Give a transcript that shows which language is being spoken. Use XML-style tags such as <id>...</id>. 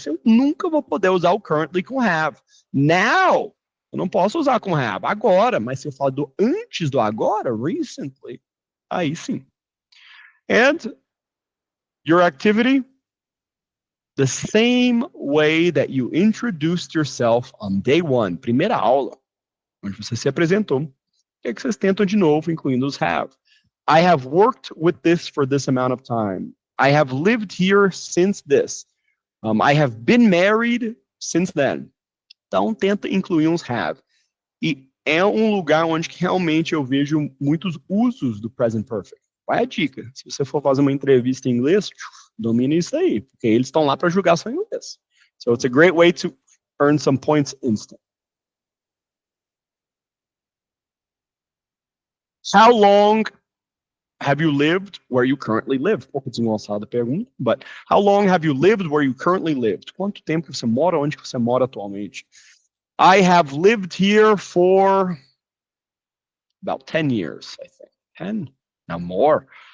<pt>Eu nunca vou poder usar o currently com have. Now, eu não posso usar com have agora, mas se eu falar do antes do agora, recently, aí sim.</pt> <en>And your activity, the same way that you introduced yourself on day one,</en> <pt>primeira aula, onde você se apresentou. O que é que vocês tentam de novo, incluindo os have?</pt> <en>I have worked with this for this amount of time. I have lived here since this. I have been married since then.</en> <pt>Então, tenta incluir uns have. E é um lugar onde realmente eu vejo muitos usos do present perfect. Qual é a dica? Se você for fazer uma entrevista em inglês, domine isso aí, porque eles estão lá para julgar seu inglês.</pt> <en>So it's a great way to earn some points instant. How long have you lived where you currently live?</en> <pt>Um pouco desengonçada a pergunta,</pt> <en>but how long have you lived where you currently lived?</en> <pt>Quanto tempo você mora onde você mora atualmente?</pt> <en>I have lived here for about 10 years, I think. 10? Now more.</en>